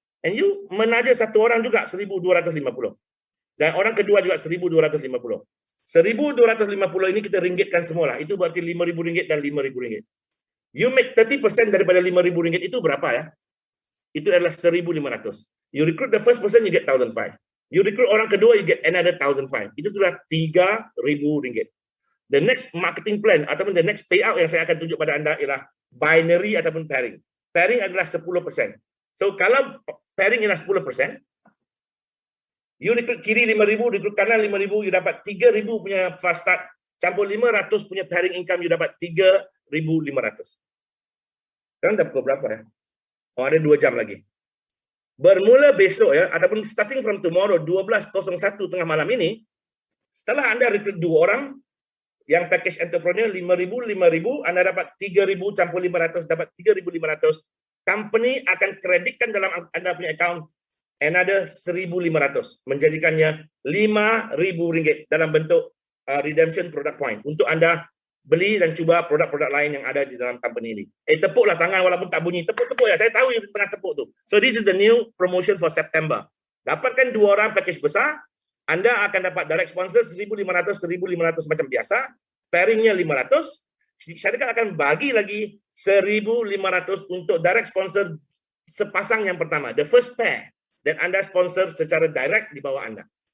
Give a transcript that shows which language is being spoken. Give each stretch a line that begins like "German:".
Malay: And you menaja satu orang juga 1,250. Dan orang kedua juga 1,250. 1,250 ini kita ringgitkan semualah. Itu berarti RM5,000 dan RM5,000.
English: You make 30%
Malay: daripada RM5,000 itu berapa ya? Itu adalah 1,500.
English: You recruit the first person, you get 1,500. You recruit orang kedua, you get another 1,500.
Malay: Itu sudah RM3,000.
English: The next marketing plan ataupun the next payout yang saya akan tunjuk pada anda ialah binary ataupun pairing.
Malay: Pairing adalah 10%. So kalau pairing ialah 10%, you recruit kiri 5,000, recruit kanan 5,000, you dapat 3,000 punya fast start, campur 500 punya pairing income, you dapat 3,500. Sekarang dah pukul berapa ya? Oh, ada 2 jam lagi. Bermula besok ya, ataupun
English: starting from tomorrow,
Malay: 12.01 tengah malam ini, setelah anda recruit 2 orang, yang package entrepreneur 5,000, 5,000, anda dapat 3,000 campur 500, dapat 3,500. Company akan kreditkan dalam anda punya account another 1,500, menjadikannya RM5,000 dalam bentuk redemption product point untuk anda beli dan cuba produk-produk lain yang ada di dalam company ini. Tepuklah tangan walaupun tak bunyi. Tepuk-tepuk ya. Saya tahu you tengah tepuk tu.
English: So this is the new promotion for September.
Malay: Dapatkan 2 orang package besar, anda akan dapat direct sponsor 1,500 macam biasa. Pairingnya 500. Syarikat akan bagi lagi 1,500 untuk direct sponsor sepasang yang pertama.
English: The first pair.
Malay: Dan anda sponsor secara direct di bawah anda.